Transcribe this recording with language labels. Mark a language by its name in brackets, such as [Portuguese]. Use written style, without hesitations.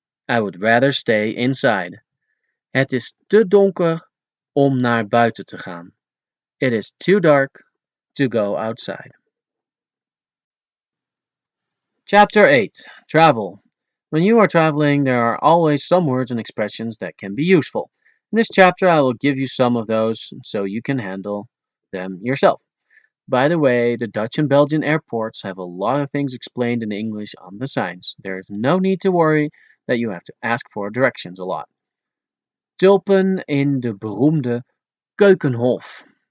[English] I would rather stay inside. [Dutch] Het is te donker om naar buiten te gaan. [English] It is too dark to go outside. Chapter 8. Travel. When you are traveling, there are always some words and expressions that can be useful. In this chapter, I will give you some of those so you can handle them yourself. By the way, the Dutch and Belgian airports have a lot of things explained in English on the signs. There is no need to worry that you have to ask for directions a lot. [Dutch] Tulpen in de beroemde Keukenhof.